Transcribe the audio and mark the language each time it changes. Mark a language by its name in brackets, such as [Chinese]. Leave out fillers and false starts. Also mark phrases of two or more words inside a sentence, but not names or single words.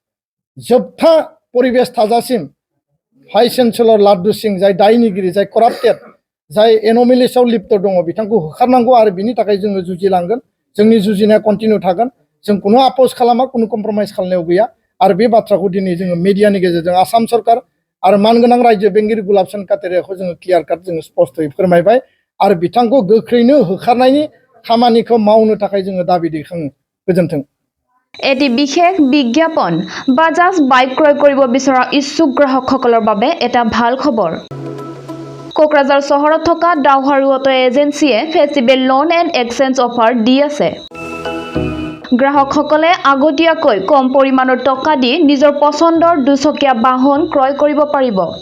[Bodo] जोबथा परिबेश थाजासिम [English] vice chancellor [Bodo] लाड्डु सिं जाय दायनिगिरि जाय कराप्टेड जाय एन'मेलिसआव लिप्त दङ बिथांखौ होखारनांगौ आरो बिनि थाखाय जोङो जुजिलांगोन जोंनि जुजिनाया कन्टिनिउ थागोन जों कुनु आपस खालामा कुनु कम्प्रमाइज खालामनायाव गैया आरो बे बाथ्राखौ दिनै जोङो मिडियानि गेजेरजों आसाम सरकार आरो मानगोनां रायजो बेंगिरि गुलाब चन्द काटारियाखौ जोङो [English] clear cut [Bodo] जोङो स्पष्टयै फोरमायबाय आरो बिथांखौ गोख्रैनो होखारनायनि खामानिखौ मावनो थाखाय जोङो दाबि दैखाङो गोजोन्थों [Assamese] এটি বিশেষ বিজ্ঞাপন বাজাজ বাইক ক্ৰয় কৰিব বিচৰা ইচ্ছুক গ্ৰাহকসকলৰ বাবে এটা ভাল খবৰ কোকৰাঝাৰ চহৰত থকা ডাউহাৰু অটো এজেন্সিয়ে [English] festival loan and exchange offer [Assamese] দি আছে গ্ৰাহকসকলে আগতীয়াকৈ কম পৰিমাণৰ টকা দি নিজৰ পছন্দৰ দুচকীয়া বাহন ক্ৰয় কৰিব পাৰিব